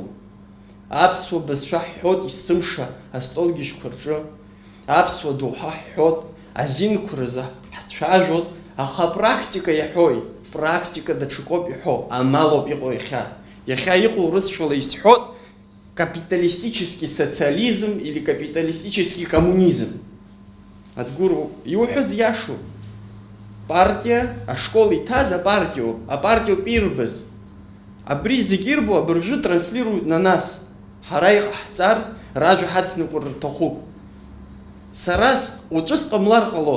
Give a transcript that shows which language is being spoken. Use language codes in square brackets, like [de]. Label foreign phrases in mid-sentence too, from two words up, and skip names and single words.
[ab] Аԥсуа бызшәа ҳҳәоит есымша астолгьежьқәа рҿы, аԥсуа доуҳа ҳҳәоит, азинқәа рзы ҳцәажәоит, аха практика иаҳәоит, практика даҽакоуп иҳәо, амалоуп иҟоу иахьа. Иахьа иҟоу рыцәала исҳәоит [ru] капиталистический социализм или капиталистический коммунизм. [ab] Адгәыру, иуҳәаз иашоуп. Партия, ашкол иҭаз апартиоуп ирбаз. Абри зегьы ирбо абыржәы [ru] транслируют на нас. [ab] Ҳара иҟаҳҵар, ражәа ҳацныҟәар рҭахуп. Сара уаҵәы сҟамлар ҟалоит.